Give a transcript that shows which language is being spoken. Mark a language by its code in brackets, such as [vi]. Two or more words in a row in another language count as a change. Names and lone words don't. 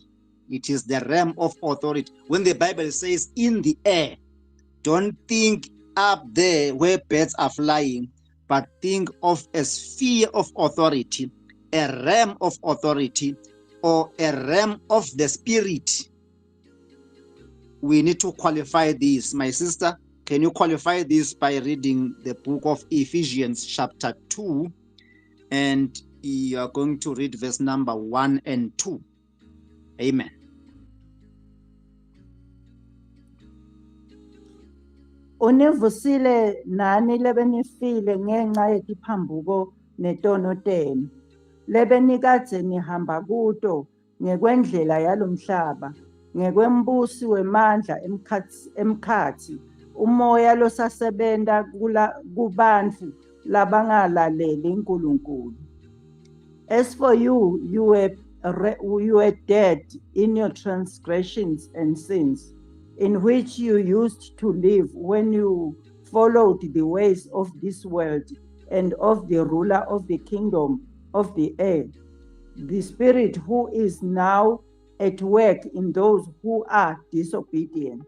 [en] It is the realm of authority. When the Bible says in the air, don't think up there where birds are flying, but think of a sphere of authority, a realm of authority, or a realm of the spirit. We need to qualify this. My sister, can you qualify this by reading the book of Ephesians chapter 2, and you are going to read verse number 1 and 2. Amen. [ss] Univusile nani lebenifile ngenxa yetiphambuko netonotelo lebenikadze nihamba kuto ngekwendlela yalomhlaba ngekwembusi wemandla emkhathi umoya losasebenta kubantfu labangalaleli uNkulunkulu. [en] As for you, you were dead in your transgressions and sins, in which you used to live when you followed the ways of this world and of the ruler of the kingdom of the air, the spirit who is now at work in those who are disobedient.